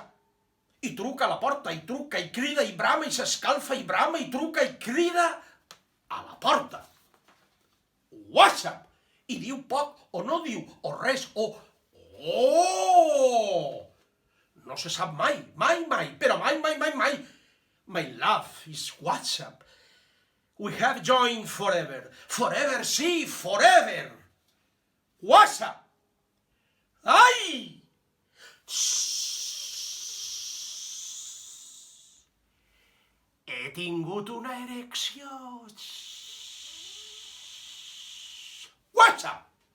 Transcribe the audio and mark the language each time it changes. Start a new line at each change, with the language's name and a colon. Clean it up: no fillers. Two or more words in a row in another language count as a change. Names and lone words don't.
Catalan: I truca a la porta, i truca, i crida, i brama, i s'escalfa, i brama, i truca, i crida a la porta. Washup! I diu poc, o no diu, o res, o... Oh! No se sap mai, mai, mai, però mai, mai, mai, mai.
English: My love is Washup. We have joined forever. Forever, sí, forever. Washup!
Catalan: Ai! He tingut una erecció. Washup!